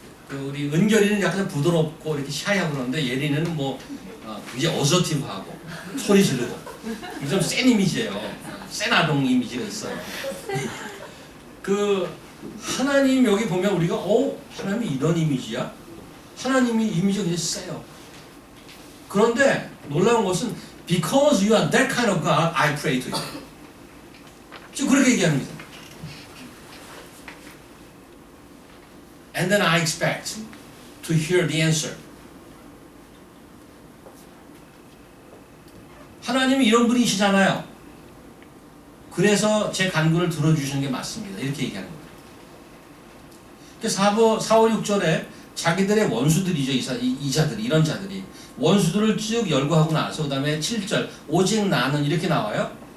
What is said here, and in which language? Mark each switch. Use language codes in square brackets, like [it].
[ko] 우리 은결이는 약간 부드럽고 이렇게 샤이하고 그러는데 예린이는 뭐 굉장히 어서티브하고 소리 지르고 좀 센 이미지예요. 센 아동 이미지가 있어요. 그 하나님 여기 보면 우리가 하나님이 이런 이미지야? 하나님이 이미지가 굉장히 세요. 그런데 놀라운 것은 [en] because you are that kind of God, I pray to you. [ko] 지금 그렇게 얘기하는 거죠. [en] And then I expect to hear the answer. [ko] 하나님이 이런 분이시잖아요. 그래서 제 간구를 들어주시는 게 맞습니다. 이렇게 얘기하는 거예요. 4, 5, 6절에 자기들의 원수들이죠. 이 자들이, 이런 자들이. 원수들을 쭉 열거하고 나서 그 다음에 7절 오직 나는 이렇게 나와요.